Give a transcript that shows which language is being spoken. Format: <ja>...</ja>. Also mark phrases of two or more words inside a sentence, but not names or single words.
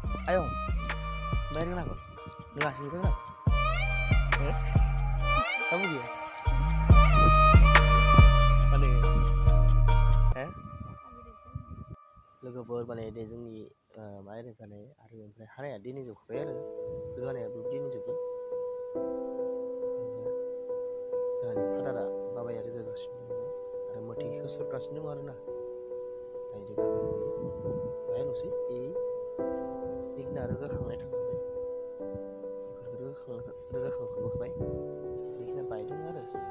<id>Ayo, bayar kenapa? Ngasih kenapa? Kamu dia? Mana?</id> <brx>Logoफोर माने दे जोंनि माइ रोगानाय आरो ओमफ्राय हानाया दिनै जोबखाबाय आरो रोगानायाबो दिनै जोबगोन जोंहानि फादारा बाबाया रोगागासिनो दङ आरो मोथैखौ सरगासिनो दङ आरोना दायो रोगागोन बियो बाहायल'सै बेखिनिया रोगाखांनाय थांखाबाय बेफोरखौ रोगाखांखांबाय बेखिनिया बायदों आरो</brx>